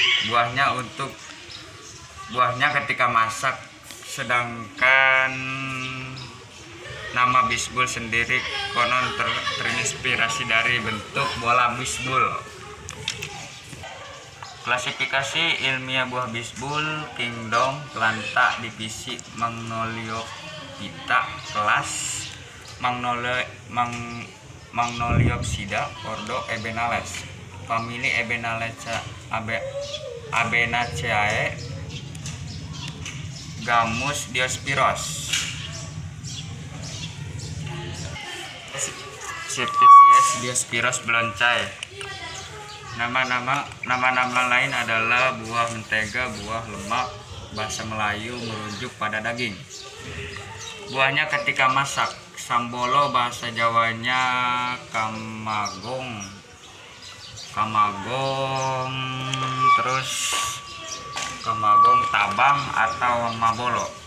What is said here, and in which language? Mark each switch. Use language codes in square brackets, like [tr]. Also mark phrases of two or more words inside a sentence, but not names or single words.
[id] Buahnya ketika masak, sedangkan nama bisbul sendiri konon terinspirasi dari bentuk bola bisbul. Klasifikasi ilmiah buah bisbul: Kingdom, Planta, divisi Magnoliophyta, kelas Magnoliopsida, ordo Ebenales, famili Abenaceae, Gamus Diospyros. Species Diospyros bloncai. Nama-nama lain adalah buah mentega, buah lemak. Bahasa Melayu merujuk pada daging. Buahnya ketika masak: Sambolo, bahasa Jawanya kamagong, terus kamagong tabang atau mabolo.